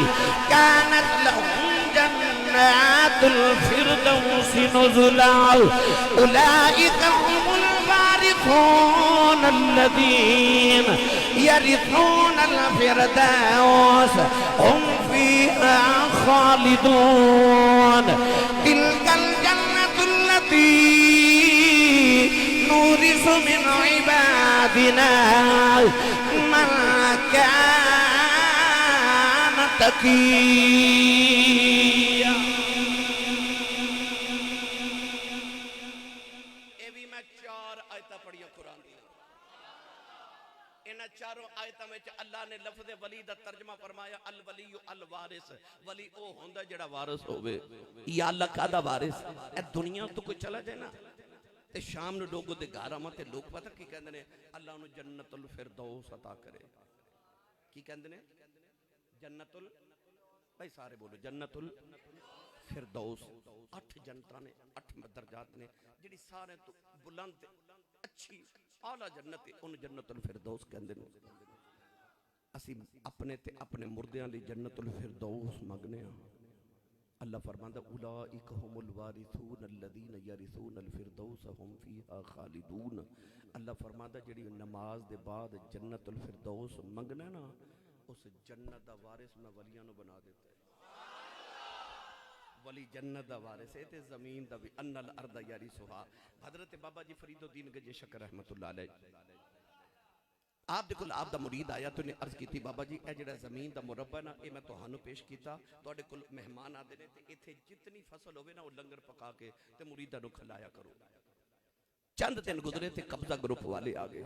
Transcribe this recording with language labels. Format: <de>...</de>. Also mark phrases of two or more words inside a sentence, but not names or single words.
<ar>كانت لهم جنات الفردوس نزلا أولئك هم الوارثون الذين يرثون الفردوس هم فيها خالدون تلك الجنة التي نورث من عبادنا من كان تقيا.</ar> <pa>یہ بھی میں 4 آیتاں پڑھیاں قرآن دی. ان چاروں آیتوں میں اللہ نے لفظ ولی دا ترجمہ فرمایا</pa> <ar>الولي الوارث.</ar> <pa>ولی او ہوندا جیڑا وارث ہووے. یا اللہ کادا وارث? اے دنیا توں کوئی چلا جائے نا تے شام نوں لوگوں دے گھر آواں تے لوک پتا کی کہندے نیں اللہ نوں جنت الفردوس عطا کرے. کی کہندے نیں? جنتل، بھائی سارے بولو جنت الفردوس. 8 جنتاں نیں، 8 درجات نیں، جیہڑی سارے توں بلند اچھی اعلیٰ جنت ہے ان جنت الفردوس کہندے نیں. اسی اپنے تے اپنے مردیاں لئی جنت الفردوس منگنے آں. اللہ فرماندا</pa> <ar>أولئك هم الوارثون الذين يرثون الفردوس هم فيها خالدون.</ar> <pa>اللہ فرماندا جیڑی نماز دے بعد جنت الفردوس منگنا نا اس جنت دا وارث میں ولیاں نوں بنا دیتا ہے. ولی جنت دا وارث ہے تے زمین دا بھی</pa> <ar>أن الأرض يرثها.</ar> <pa>حضرت بابا جی فرید الدین گنج شکر</pa> <ar>رحمة الله عليه</ar> <pa>آپ دیکھو آپ دا مرید آیا تو نے عرض کی بابا جی اے جیڑا زمین دا مربع نا یہ میں تہانوں پیش کیا تہاڈے کول مہمان آتے نیں تے اتھے جتنی فصل ہووے نا وہ لنگر پکا کے تے مریداں نوں کھلایا کرو. چند دن گزرے تے قبضہ گروپ والے آ گئے.</pa>